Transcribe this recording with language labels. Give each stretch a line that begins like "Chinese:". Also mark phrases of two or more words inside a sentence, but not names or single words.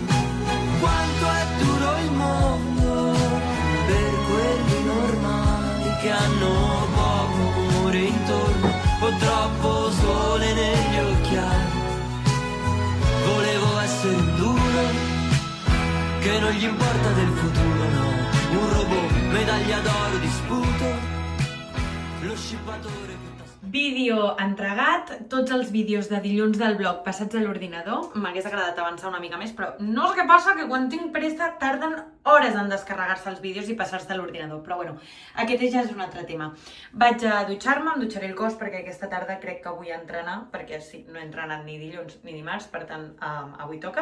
Italian: Quanto è duro il mondo per quelli normali che hanno poco amore intorno o troppo sole negli occhiali. Volevo essere un duro che non gli importa del futuro, no, un robot, medaglia d'oro di sputo, lo scippatore che
Catalan: Vídeo entregat, tots els vídeos de dilluns del blog passats a l'ordinador. M'hagués agradat avançar una mica més, però no sé què passa, que quan tinc pressa tarden hores en descarregar-se els vídeos i passar-se a l'ordinador. Però bueno, aquest ja és un altre tema. Vaig a dutxar-me, em dutxaré el cos perquè aquesta tarda crec que vull entrenar, perquè sí, no he entrenat ni dilluns ni dimarts, per tant avui toca.